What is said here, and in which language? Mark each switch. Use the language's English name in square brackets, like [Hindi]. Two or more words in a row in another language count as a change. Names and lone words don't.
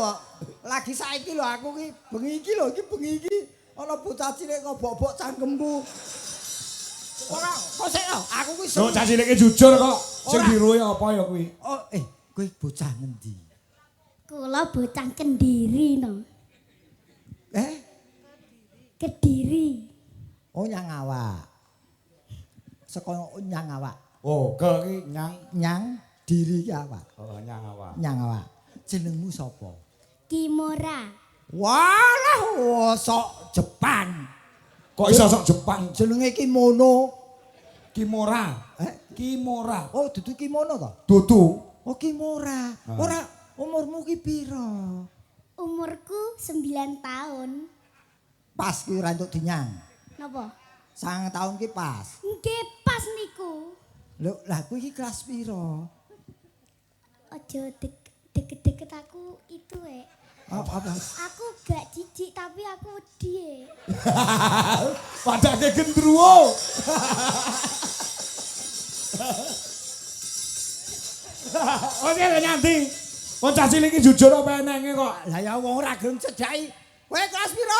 [Javanese] Lagi saiki lho aku ki bengi iki ana bocah cilik ngobok-obok cangkemku. Ora, kok sik lho, aku ki Dok, cah cilike jujur kok. Sing Ora. diruwe apa ya kuwi? Oh, kowe bocah ngendi? Kula bocah Kendiri no. Kediri. Oh, nyang awak. Saka nyang awak. Oh, ke iki nyang. Nyang diri ki awak. Oh, nyang awak. Nyang awak. Jenengmu sapa? Kimora. Walah, sok Jepang. Kok iso sok Jepang? Jenenge kimono. Kimora. Kimora. Oh, dudu kimono to? Dudu. Oh, kimora. Ora umurmu ki pira? Umurku 9 tahun. Pas ki ora entuk dinyang. Napa? 9 tahun ki pas. Nggih pas niku. Lho, lah kuwi iki kelas pira? Aja deket-deket aku itu Apa? Aku gak jijik tapi aku wedi Padake gendruwo. Oke nyanti. Wong cah cilik iki jujur apa enenge kok. Lah ya wong ora gelem cedhaki. Kowe kelas pira?